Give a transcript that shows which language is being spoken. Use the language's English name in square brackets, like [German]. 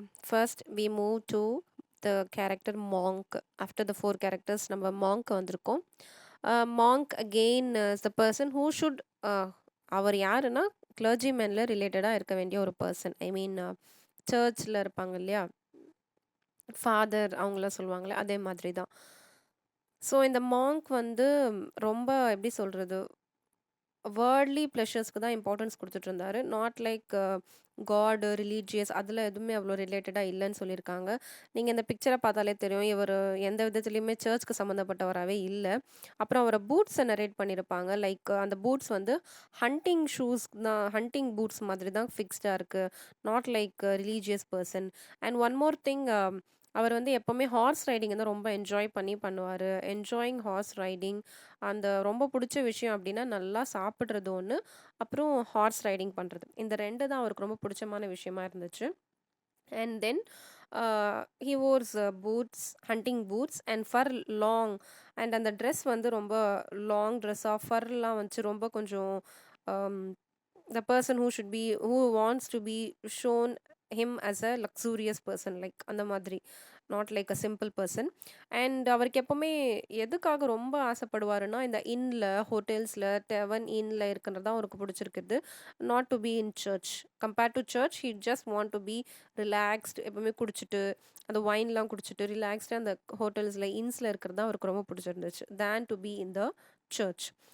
[English] First, we move to the character Monk. After the four characters, [Tamil] நம்ம Monk வந்திருக்கோம். [English] Monk again is the person who should [Tamil] அவர் யாருன்னா கிளர்ஜிமேனில் ரிலேட்டடாக இருக்க வேண்டிய ஒரு பர்சன். ஐ மீன் சர்ச்சில் இருப்பாங்க இல்லையா, ஃபாதர் அவங்களாம் சொல்லுவாங்களே, அதே மாதிரி தான். ஸோ இந்த மாங்க் வந்து ரொம்ப எப்படி சொல்கிறது, வேர்ல்ட்லி ப்ளஷர்ஸ்க்கு தான் இம்பார்ட்டன்ஸ் கொடுத்துட்டு இருந்தாரு. [English] not like God religious [Tamil] அதில் எதுவுமே அவ்வளோ ரிலேட்டடாக இல்லைன்னு சொல்லியிருக்காங்க. நீங்கள் இந்த பிக்சரை பார்த்தாலே தெரியும், இவர் எந்த விதத்துலையுமே சர்ச்சுக்கு சம்மந்தப்பட்டவராகவே இல்லை. அப்புறம் அவரை பூட்ஸை நரேட் பண்ணியிருப்பாங்க. லைக் அந்த பூட்ஸ் வந்து ஹண்டிங் ஷூஸ் தான், ஹண்டிங் பூட்ஸ் மாதிரி தான் ஃபிக்ஸ்டாக இருக்குது. [English] Not like religious person. And one more thing, [Tamil] அவர் வந்து எப்போவுமே ஹார்ஸ் ரைடிங் வந்து ரொம்ப என்ஜாய் பண்ணி பண்ணுவார். என்ஜாயிங் ஹார்ஸ் ரைடிங், அந்த ரொம்ப பிடிச்ச விஷயம் அப்படின்னா நல்லா சாப்பிட்றது ஒன்று, அப்புறம் ஹார்ஸ் ரைடிங் பண்ணுறது. இந்த ரெண்டு தான் அவருக்கு ரொம்ப பிடிச்சமான விஷயமா இருந்துச்சு. [English] And then he wores boots, hunting boots and fur long. And [Tamil] அந்த ட்ரெஸ் வந்து ரொம்ப லாங் ட்ரெஸ்ஸாக ஃபர்லாம் வச்சு ரொம்ப கொஞ்சம் [English] the person who wants to be shown him as a luxurious person, like [Tamil] அந்த மாதிரி, [English] not like a simple person. [Tamil] And அவருக்கு எப்போவுமே எதுக்காக ரொம்ப ஆசைப்படுவாருன்னா, இந்த இன்னில், ஹோட்டல்ஸில், டெவன் இன்னில் இருக்கிறது தான் அவருக்கு பிடிச்சிருக்குது. [English] Not to be in church. Compared to church, he just want to be relaxed. [Tamil] எப்போவுமே குடிச்சிட்டு, அந்த ஒயின்லாம் குடிச்சிட்டு ரிலாக்ஸ்டாக அந்த ஹோட்டல்ஸில், இன்ஸில் இருக்கிறது தான் அவருக்கு ரொம்ப பிடிச்சிருந்துச்சு, [English] Than to be in the church.